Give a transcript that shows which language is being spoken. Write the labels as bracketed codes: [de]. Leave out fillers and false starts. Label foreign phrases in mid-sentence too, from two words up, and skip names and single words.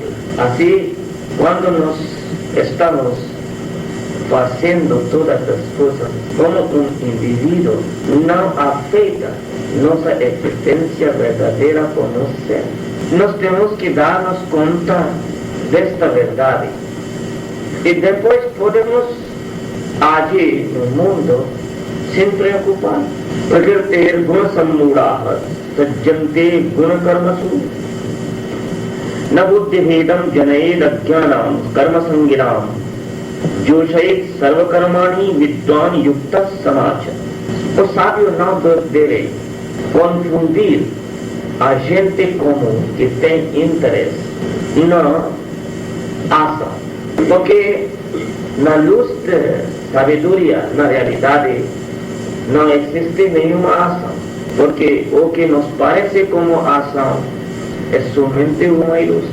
[pt] Assim, quando nós estamos fazendo todas as coisas como um indivíduo, não afeta nossa existência verdadeira como ser. Nós temos que dar-nos conta desta verdade e depois podemos agir no mundo sem preocupar. [sa] प्रकृतेः गुण सम्मूढाः सज्जन्ते गुण कर्मसु न बुद्धि भेदं जनयेद् अज्ञानां कर्म सङ्गिनां जोषयेत् सर्व कर्माणि विद्वान् युक्तः समाचरन्. [pt] O sábio não deve confundir a gente comum que tem interesse na ação, porque na luz da sabedoria, na realidade, não existe nenhuma ação, porque o que nos parece como ação é somente uma ilusão.